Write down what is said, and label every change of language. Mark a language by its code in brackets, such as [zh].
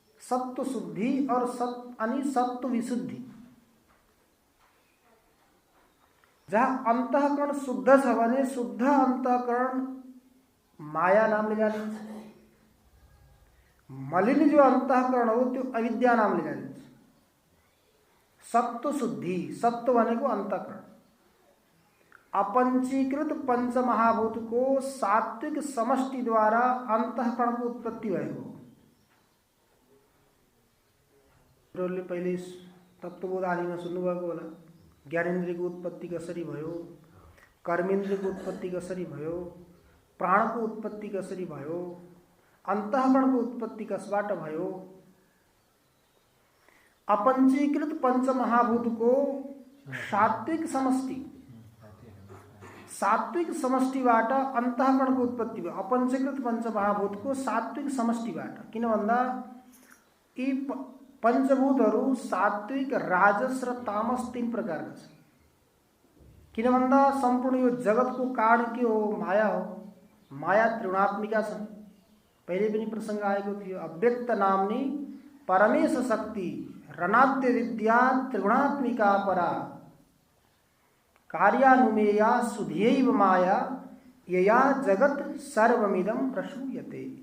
[ne] सत्व शुद्धि और सत्व विशुद्धि, जहाँ अंतःकरण शुद्ध छ भने शुद्ध अंतःकरण माया नामले जानिन्छ। मलिन जो अंतःकरण हो त्यो अविद्या नामले जानिन्छ। सत्व शुद्धि, सत्व भनेको अंतःकरण। अपंचीकृत पंचमहाभूत को सात्विक समष्टि द्वारा अंतःकरण को उत्पत्ति भएको। पहिले तत्त्वबोध आदिमा सुन्नुभएको होला, ज्ञानेन्द्रियको उत्पत्ति कसरी भयो, कर्मेन्द्रियको उत्पत्ति कसरी भयो, प्राणको उत्पत्ति कसरी भयो, अंतःकरणको उत्पत्ति कसबाट भयो। अपंचीकृत पंचमहाभूतको सात्विक समष्टि, सात्विक समष्टिबाट अंतःकरणको उत्पत्ति भयो। अपंचीकृत पंचमहाभूतको सात्विक समष्टिबाट। किन भन्दा यी पंचभूतहरू सात्विक, राजस र तामस तीन प्रकारका छन्। किन भन्दा सम्पूर्ण यो जगतको कारण के हो? माया हो। माया त्रिगुणात्मिका छन्। पहिले पनि प्रसंग आएको थियो। [sa] अव्यक्त नाम्नी परमेश शक्ति रणाद्य विद्या त्रिगुणात्मिका परा कार्यानुमेया सुधियैव माया यया जगत सर्वमिदं प्रसूयते।